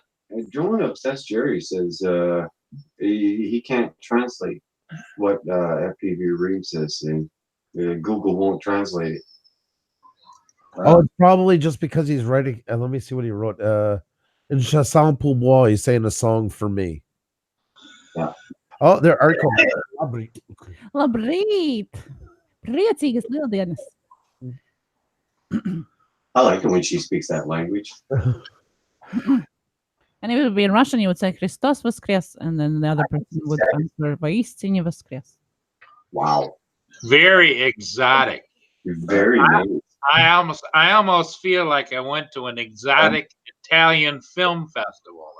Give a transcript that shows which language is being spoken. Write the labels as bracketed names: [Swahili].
[English] And John Obsessed Jerry says he can't translate what FPV Reeves is saying. Google won't translate it. Oh, it's probably just because he's writing. And let me see what he wrote. In [French] Chanson pour moi, [English] he's saying a song for me. Yeah. Oh, there are. [Latvian] Labrīt! Priecīgas lieldienas! [English] I like it when she speaks that language. And if it would be in Russian, you would say Christos [Russian] воскрес, [English] and then the other person would answer [Russian] Воистине воскрес. [English] Wow. Very exotic. You're very nice. I almost feel like I went to an exotic Italian film festival.